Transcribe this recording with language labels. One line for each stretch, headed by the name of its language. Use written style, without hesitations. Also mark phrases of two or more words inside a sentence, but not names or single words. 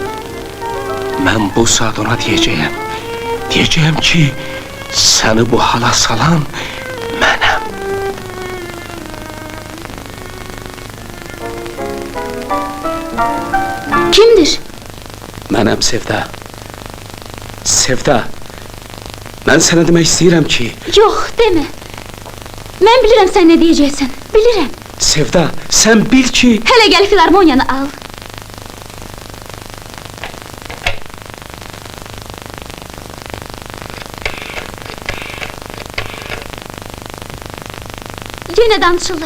Turkish: Ben bu saat ona diyeceğim. Diyeceğim ki seni bu hala salan mənəm.
Azerbaijani: Kimdir? Mənəm Sevda. Sevda.
Turkish: Ben sana demek istəyirəm ki
Azerbaijani: Yox, demə. Mən bilirəm sən nə deyəcəksən, bilirəm.
Turkish: Sevda, sen bil ki
Azerbaijani: Hələ gəl filarmoniyanı al. Yenə danışırlar.